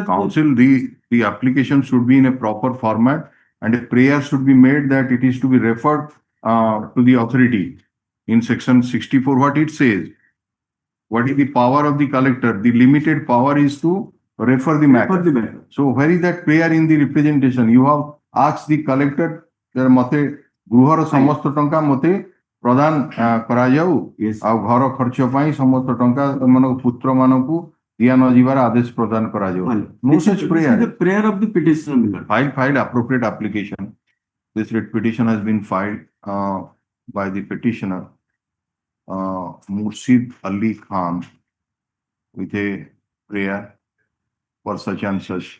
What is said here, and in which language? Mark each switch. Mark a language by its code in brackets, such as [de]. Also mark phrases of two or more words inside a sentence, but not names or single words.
[en] Council, the application should be in a proper format and a prayer should be made that it is to be referred to the authority. In section 64, what it says? What is the power of the collector? The limited power is to refer the For matter. the matter. So where is that prayer in the representation? You have asked the collector that [or] mate ଗୃହର ସମସ୍ତ ଟଙ୍କା ମତେ ପ୍ରଦାନ କରାଯାଉ [en] Yes. [or] ଆଉ ଘର ଖର୍ଚ୍ଚ ପାଇଁ ସମସ୍ତ ଟଙ୍କା ସେମାନଙ୍କ ପୁତ୍ର ମାନଙ୍କୁ ଦିଆ ନ ଯିବାର ଆଦେଶ ପ୍ରଦାନ କରାଯାଉ. [en] No This such is prayer. the prayer of the petitioner, my lord. File appropriate application. This writ petition has been filed by the petitioner Murshid Ali Khan with a prayer for such and such.